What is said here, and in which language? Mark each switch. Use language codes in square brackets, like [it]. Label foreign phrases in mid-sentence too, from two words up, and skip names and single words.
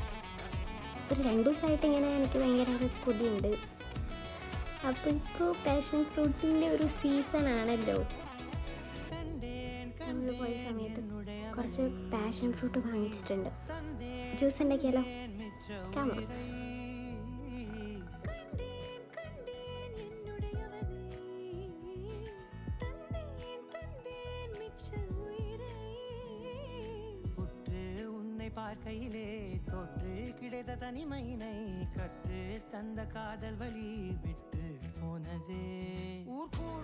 [ml] ഒരു 2 ദിവസമായിട്ട് ഇങ്ങനെ എനിക്ക് ഭയങ്കര ഒരു കൊതിയുണ്ട്. അപ്പോൾ ഇപ്പോൾ [en] passion fruit [ml] ഒരു സീസൺ ആണല്ലോ. നമ്മൾ പോയ സമയത്ത് കുറച്ച് [en] passion fruit [ml] വാങ്ങിച്ചിട്ടുണ്ട്. ജ്യൂസ് ഉണ്ടാക്കിയാലോ? കാമോ. [ta] பார்க்கையிலே தொற்று கிடைத்த தனிமையினை கற்று தந்த காதல் வழி விட்டு போனதே ஊர்